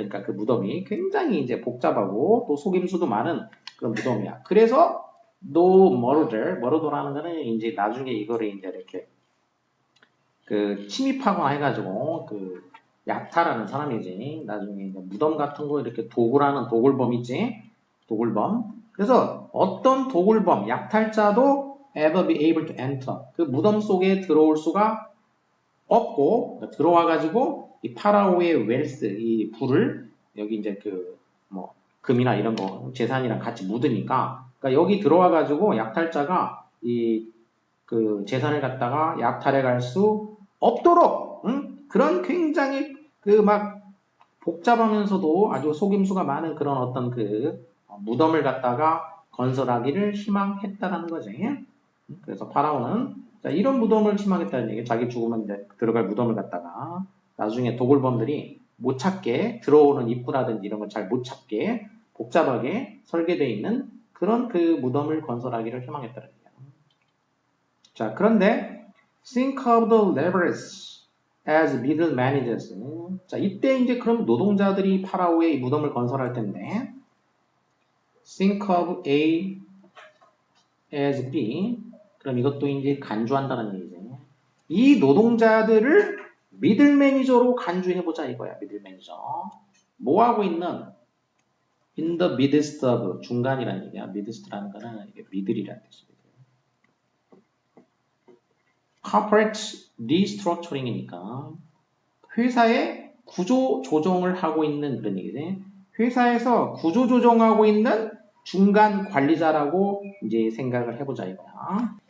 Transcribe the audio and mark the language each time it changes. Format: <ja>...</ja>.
<ko>그러니까 그 무덤이 굉장히 이제 복잡하고 또 속임수도 많은 그런 무덤이야. 그래서 no murder라는 거는 이제 나중에 이거를 이제 이렇게 그 침입하거나 해가지고 그 약탈하는 사람이지. 나중에 이제 무덤 같은 거 이렇게 도굴하는 도굴범 있지. 도굴범.</ko> <en>그래서 어떤 도굴범, 약탈자도 ever be able to enter.</en> <ko>그 무덤 속에 들어올 수가 없고 들어와가지고 이 파라오의 웰스, 이 부를 여기 이제 그 뭐 금이나 이런 거 재산이랑 같이 묻으니까 그러니까 여기 들어와가지고 약탈자가 이 그 재산을 갖다가 약탈해 갈 수 없도록 그런 굉장히 그 막 복잡하면서도 아주 속임수가 많은 그런 어떤 그 무덤을 갖다가 건설하기를 희망했다라는 거지. 그래서 파라오는 자, 이런 무덤을 희망했다는 얘기. 자기 죽으면 이제 들어갈 무덤을 갖다가 나중에 도굴범들이 못 찾게 들어오는 입구라든지 이런 걸 잘 못 찾게 복잡하게 설계되어 있는 그런 그 무덤을 건설하기를 희망했다는 얘기야.</ko> <en>자, 그런데 think of the laborers as middle managers.</en> <ko>자, 이때 이제 그럼 노동자들이 파라오의 이 무덤을 건설할 텐데 think of A as B. 그럼 이것도 이제 간주한다는 얘기죠. 이 노동자들을 미들 매니저로 간주해보자 이거야. 미들 매니저. 뭐 하고 있는</ko> <en>in the midst of 중간이라는 얘기야.</en> <ko>midst라는 거는 이게 미들이라는 뜻이거든. corporate restructuring 이니까 회사의 구조 조정을 하고 있는 그런 얘기지. 회사에서 구조 조정하고 있는 중간 관리자라고 이제 생각을 해보자 이거야.</ko>